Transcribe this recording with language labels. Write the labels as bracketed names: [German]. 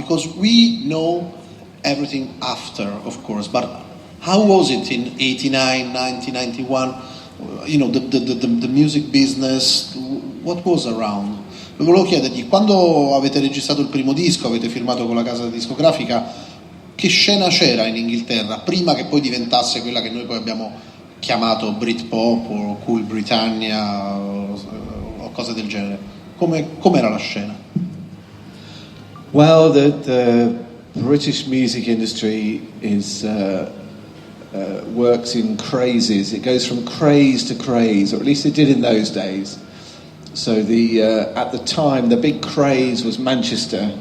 [English] Because we know everything after, of course, but how was it in 89, 1991? You know, the music business, what was around? [Italian] Volevo chiedergli, quando avete registrato il primo disco, avete firmato con la casa discografica, che scena c'era in Inghilterra prima che poi diventasse quella che noi poi abbiamo chiamato Britpop o Cool Britannia o cose del genere? Com'era la scena? [English] Well, the British music industry is works in crazes. It goes from craze to craze, or at least it did in those days. So at the time, the big craze was Manchester.